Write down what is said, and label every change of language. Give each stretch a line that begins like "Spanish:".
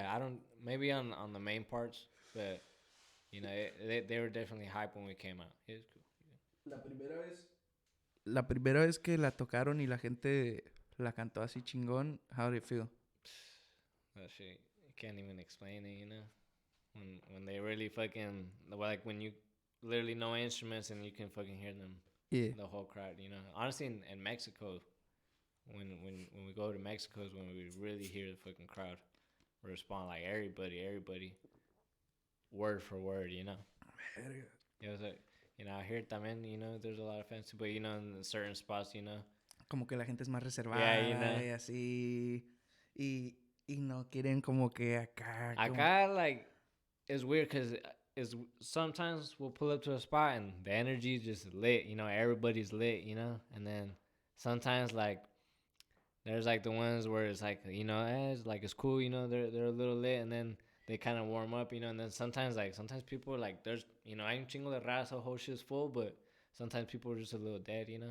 English: Yeah, maybe on the main parts, but they were definitely hype when we came out. It was cool.
Spanish: La primera vez que la tocaron y la gente la cantó así chingón,
English: how did it feel? That shit, you can't even explain it, When they really fucking, like when you literally no instruments and you can fucking hear them. Yeah. The whole crowd, Honestly, in Mexico, when we go to Mexico is when we really hear the fucking crowd respond, like everybody, word for word, Yeah, it was like, out here también, there's a lot of fans too, but in certain spots,
Spanish: Como que la gente es más reservada y así, y no quieren como que acá.
English: Acá, like, it's weird because sometimes we'll pull up to a spot and the energy is just lit, everybody's lit, and then sometimes like there's like the ones where it's like, it's like it's cool, they're a little lit, and then they kind of warm up, and then sometimes people are like, there's,
Spanish: hay un chingo de raza,
English: whole shit's full, but sometimes people are just a little dead,